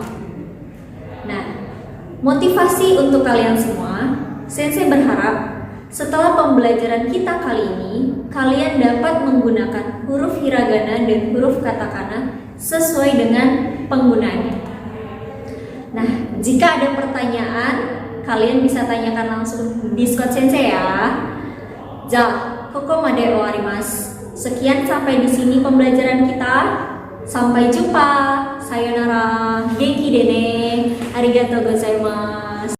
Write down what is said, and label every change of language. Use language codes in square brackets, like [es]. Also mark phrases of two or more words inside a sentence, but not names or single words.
[id] Nah, motivasi untuk kalian semua, Sensei berharap setelah pembelajaran kita kali ini, kalian dapat menggunakan huruf hiragana dan huruf katakana sesuai dengan penggunaannya. Nah, jika ada pertanyaan, kalian bisa tanyakan langsung di Discord Sensei ya. [ja] じゃ、ここまで終わります. [id] Sekian sampai di sini pembelajaran kita. Sampai jumpa. [ja] さようなら。元気でね. ありがとうございます.